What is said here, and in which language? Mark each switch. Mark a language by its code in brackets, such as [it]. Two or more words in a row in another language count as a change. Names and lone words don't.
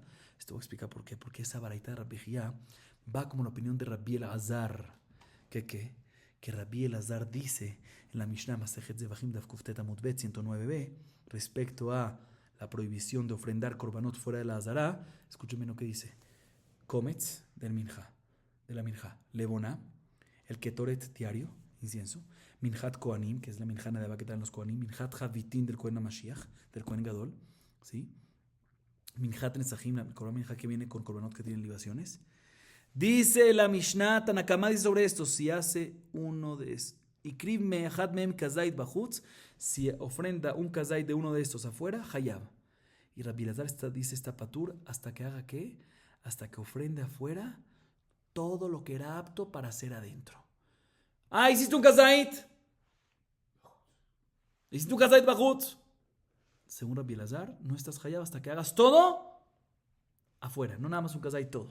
[es] Esto voy a explicar por qué. Porque esa baraita de Rabbi Hillá va como la opinión de Rabbi Elazar. Que Rabbi Elazar dice en la Mishnah Masejet Zevachim [he] Daf Kuftet Amud Bet [es] 109b respecto a la prohibición de ofrendar korbanot fuera de la Azara. Escúcheme lo que dice. Kometz de la Minja. Levona, el Ketoret diario, incienso. [he] Minjat Kohanim, [es] que es la Minjana de que dan los Kohanim. [he] Minjat Javitin [es] del [he] Kohen Mashiach, [es] del [he] Kohen Gadol. [es] ¿Sí? [he] Minjat Netzachim, [es] la [he] Korban Minja [es] que viene con korbanot que tienen libaciones. Dice la Mishnah, Tanakama dice sobre esto, si hace uno de estos, [he] Ikriv me'achad me'em kazait bachutz, [es] si ofrenda un kazait de uno de estos afuera, hayab. Y Rabbi Elazar dice esta patur, hasta que haga ¿qué? Hasta que ofrende afuera todo lo que era apto para hacer adentro. Ah, hiciste un kazait. Hiciste un [he] kazait bajutz. [es] Según Rabbi Elazar, no estás hayab hasta que hagas todo afuera, no nada más un kazait, todo.